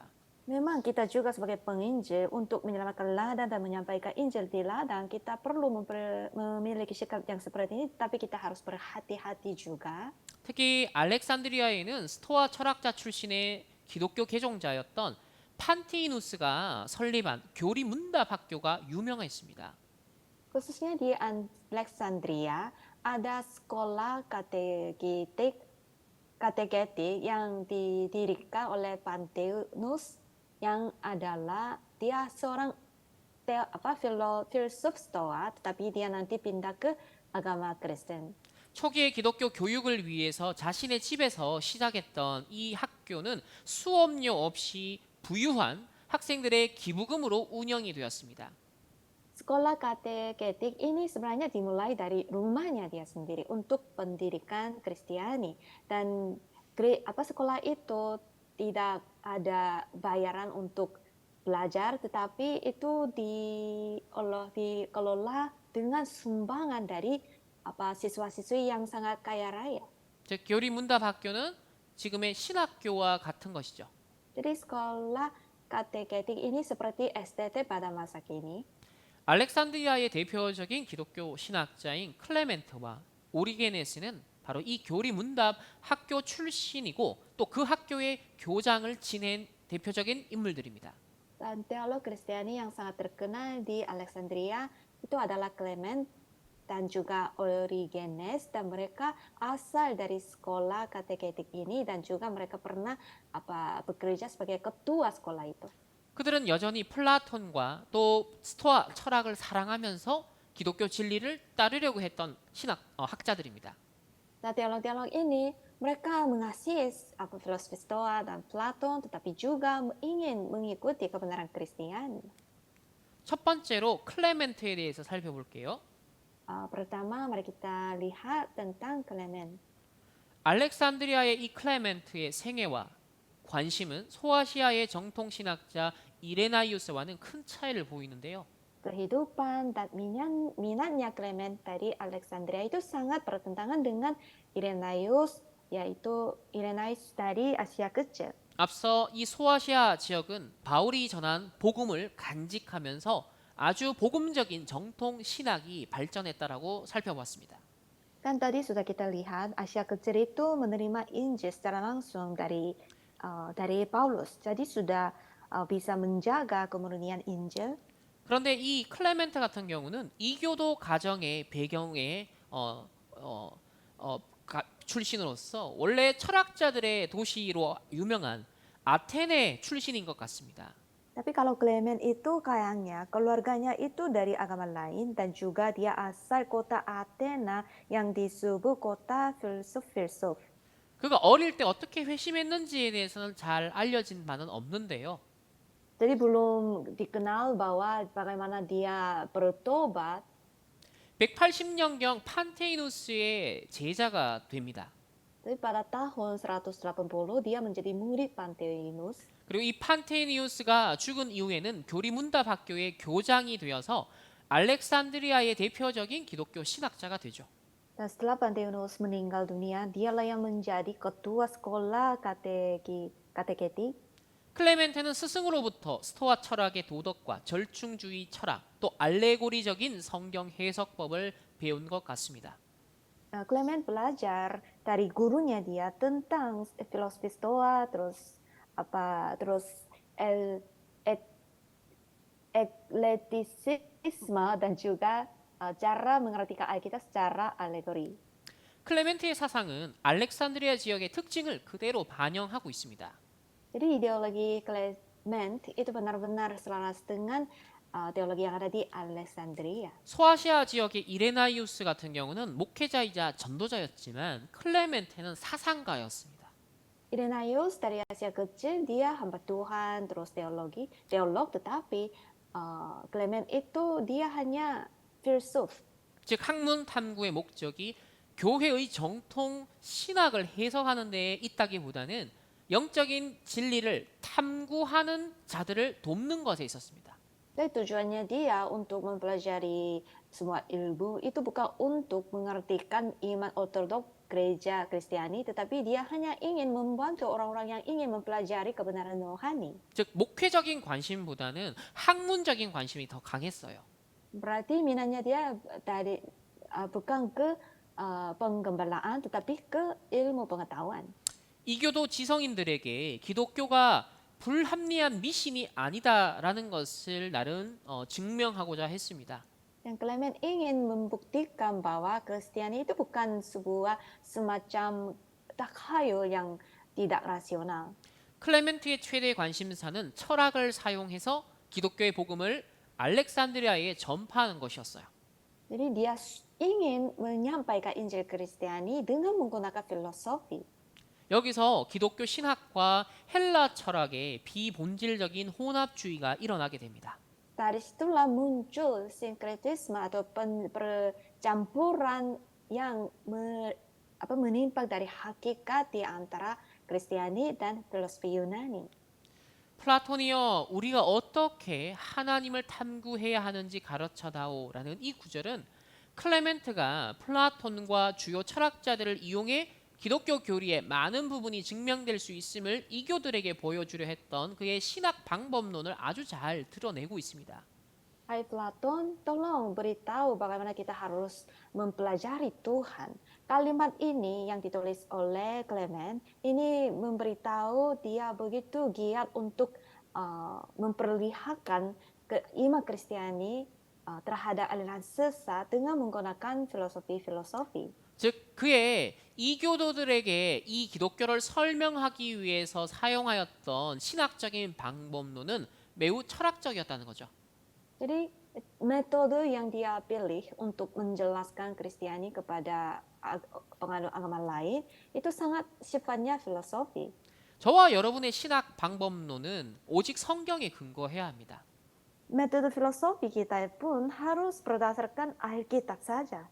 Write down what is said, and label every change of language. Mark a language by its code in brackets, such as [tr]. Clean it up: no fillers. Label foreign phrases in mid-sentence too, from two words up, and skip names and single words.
[id] Memang kita juga sebagai penginjil untuk menyelamatkan ladang dan menyampaikan Injil di ladang, kita perlu memiliki sikap yang seperti ini, tapi kita harus berhati-hati juga. [ko] 특히 알렉산드리아에는 스토아 철학자 출신의 기독교 개종자였던 판티누스가 설립한 교리 문답 학교가 유명했습니다. [id] Khususnya di Alexandria, ada sekolah kateketik yang didirikan oleh Pantheus yang adalah dia seorang filsuf Stoa, tetapi dia nanti pindah ke agama Kristen. [ko] 초기의 기독교 교육을 위해서 자신의 집에서 시작했던 이 학교는 수업료 없이 부유한 학생들의 기부금으로 운영이 되었습니다. [id] Sekolah kateketik ini sebenarnya dimulai dari rumahnya dia sendiri untuk pendidikan Kristiani, dan sekolah itu tidak ada bayaran untuk belajar, tetapi itu dikelola dengan sumbangan dari siswa-siswi yang sangat kaya raya. [ko] 즉 교리 문답 학교는 지금의 신학교와 같은 것이죠. [id] Jadi sekolah kateketik ini seperti STT pada masa kini. [ko] 알렉산드리아의 대표적인 기독교 신학자인 클레멘트와 오리게네스는 바로 이 교리 문답 학교 출신이고 또 그 학교의 교장을 지낸 대표적인 인물들입니다. [id] Dan teolog Kristiani yang sangat terkenal di Alexandria itu adalah Clement dan juga Origenes, dan mereka asal dari sekolah kateketik ini dan juga mereka pernah bekerja sebagai ketua sekolah itu. [ko] 그들은 여전히 플라톤과 또 스토아 철학을 사랑하면서 기독교 진리를 따르려고 했던 학자들입니다. [id] Nah, teolog-teolog ini mereka mengasihi filosofi Stoa dan Platon, tetapi juga ingin mengikuti kebenaran Kristiani. [ko] 첫 번째로 클레멘트에 대해서 살펴볼게요. [id] Pertama, mari kita lihat tentang Clement. [ko] 알렉산드리아의 이 클레멘트의 생애와 관심은 소아시아의 정통 신학자 이레나이우스와는 큰 차이를 보이는데요. [id] Kehidupan dan minatnya Clement dari Alexandria itu sangat bertentangan dengan Irenaeus, yaitu Irenaeus dari Asia Kecil. [ko] 앞서 이 소아시아 지역은 바울이 전한 복음을 간직하면서 아주 복음적인 정통 신학이 발전했다라고 살펴봤습니다. [id] Kan tadi sudah kita lihat Asia Kecil itu menerima Injil secara langsung dari Paulus. Jadi sudah bisa menjaga kemurnian Injil. [ko] 그런데 이 클레멘트 같은 경우는 이교도 가정의 배경의 출신으로서 원래 철학자들의 도시로 유명한 아테네 출신인 것 같습니다. [id] Tapi kalau Clement itu kayaknya keluarganya itu dari agama lain dan juga dia asal kota Athena yang disebut kota filsuf-filsuf. [ko] 그가 어릴 때 어떻게 회심했는지에 대해서는 잘 알려진 바는 없는데요. [id] Jadi belum dikenal bahwa bagaimana dia bertobat. [ko] 180년경 판테이누스의 제자가 됩니다. [id] Tapi pada tahun 180 dia menjadi murid Pantheinus. [ko] 그리고 이 판테니우스가 죽은 이후에는 교리문답 학교의 교장이 되어서 알렉산드리아의 대표적인 기독교 신학자가 되죠. [id] Dan setelah Pantheinus meninggal dunia, dialah yang menjadi ketua sekolah kateketik. [ko] 클레멘테는 스승으로부터 스토아 철학의 도덕과 절충주의 철학, 또 알레고리적인 성경 해석법을 배운 것 같습니다. [id] Clement belajar dari gurunya dia tentang filosofi Stoa, terus el, et, ekletisisme dan juga cara mengartikan Alkitab secara alegori. [ko] 클레멘트의 사상은 알렉산드리아 지역의 특징을 그대로 반영하고 있습니다. [id] Jadi ideologi Clement itu benar-benar selaras dengan teologi yang ada di Alexandria. [ko] 소아시아 지역의 이레나이우스 같은 경우는 목회자이자 전도자였지만 클레멘테는 사상가였습니다. [id] Irenaeus dari Asia Kecil dia hamba Tuhan terus teolog tetapi Clement itu dia hanya filsuf. [ko] 즉 학문 탐구의 목적이 교회의 정통 신학을 해석하는 데에 있다기보다는 영적인 진리를 탐구하는 자들을 돕는 것에 있었습니다. [id] Jadi tujuannya dia untuk mempelajari semua ilmu itu bukan untuk mengartikan iman ortodoks gereja Kristiani, tetapi dia hanya ingin membantu orang-orang yang ingin mempelajari kebenaran rohani. [ko] 즉 목회적인 관심보다는 학문적인 관심이 더 강했어요. [id] Berarti minatnya dia bukan ke penggembalaan, tetapi ke ilmu pengetahuan. [ko] 이교도 지성인들에게 기독교가 불합리한 미신이 아니다라는 것을 나름 증명하고자 했습니다. [id] Dan Clement ingin membuktikan bahwa Kristiani itu bukan sebuah semacam takhayul yang tidak rasional. [ko] 클레멘트의 최대 관심사는 철학을 사용해서 기독교의 복음을 알렉산드리아에 전파하는 것이었어요. [id] Jadi dia ingin menyampaikan Injil Kristiani dengan menggunakan filosofi. [ko] 여기서 기독교 신학과 헬라 철학의 비본질적인 혼합주의가 일어나게 됩니다. [id] Dari situlah muncul sinkretisme atau percampuran yang menimpa dari hakikat di antara Kristiani dan filosofi Yunani. [ko] 플라톤이여 우리가 어떻게 하나님을 탐구해야 하는지 가르쳐다오라는 이 구절은 클레멘트가 플라톤과 주요 철학자들을 이용해 기독교 교리의 많은 부분이 증명될 수 있음을 이교들에게 보여주려 했던 그의 신학 방법론을 아주 잘 드러내고 있습니다. [id] Hai Platon, tolong beritahu bagaimana kita harus mempelajari Tuhan. Kalimat ini yang ditulis oleh Clement, ini memberitahu dia begitu giat untuk memperlihatkan iman Kristiani terhadap aliran sesat dengan menggunakan filosofi-filosofi. [ko] 즉 그의 이교도들에게 이 기독교를 설명하기 위해서 사용하였던 신학적인 방법론은 매우 철학적이었다는 거죠. [id] Jadi metode yang dia pilih untuk menjelaskan Kristiani kepada penganut agama lain itu sangat sifatnya filosofi. [ko] 저와 여러분의 신학 방법론은 오직 성경에 근거해야 합니다. [id] Metode filosofi kita pun harus berdasarkan Alkitab saja.